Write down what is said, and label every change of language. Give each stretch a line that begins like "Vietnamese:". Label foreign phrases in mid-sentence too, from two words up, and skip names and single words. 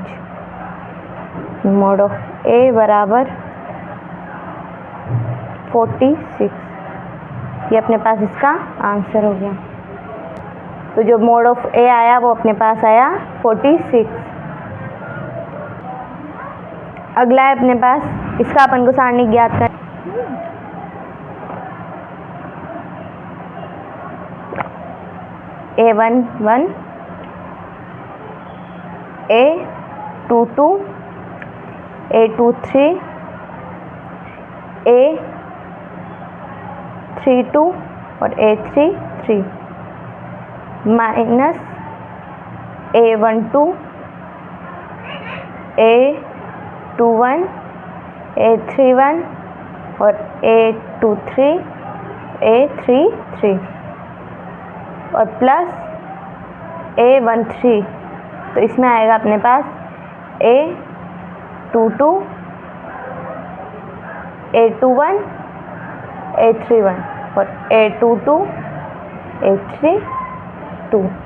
English: mod of A
Hindi: बराबर 46। ये अपने पास इसका आंसर हो गया। तो जो
English: mod of A
Hindi: आया वो अपने पास आया 46। अगला है अपने पास, इसका अपन को सारणी ज्ञात कर A11, A22, A23, A32 और A33 माइनस A12, A21, A31 और A23, A33 और प्लस A13। तो इसमें आएगा अपने पास A22, A21, A31 और A22, A32।